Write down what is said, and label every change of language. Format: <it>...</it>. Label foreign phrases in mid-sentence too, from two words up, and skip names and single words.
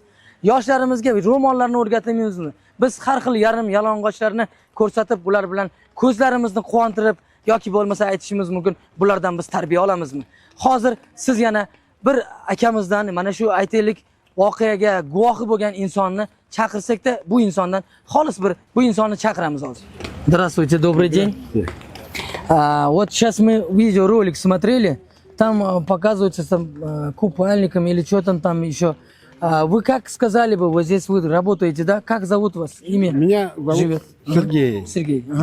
<uz>Yoshlarimizga ro'mollarni o'rgatmaymizmi? Biz har xil yarim yalang'ochlarni ko'rsatib, ular bilan ko'zlarimizni quvontirib yoki bo'lmasa aytishimiz mumkin, bulardan biz tarbiya olamizmi? Hozir siz yana bir akamizdan mana shu aytaylik voqeaga guvohi bo'lgan insonni chaqirsakda bu insondan xolis bu insonni chaqiramiz hozir.</uz> <ru>Здравствуйте, добрый день. Вот сейчас мы видеоролик смотрели, там показывается там купальником или что там еще. Вы как сказали бы, вот здесь вы работаете, да? Как зовут вас? Имя? Меня зовут Живет. Сергей. Сергей. Ага.</ru>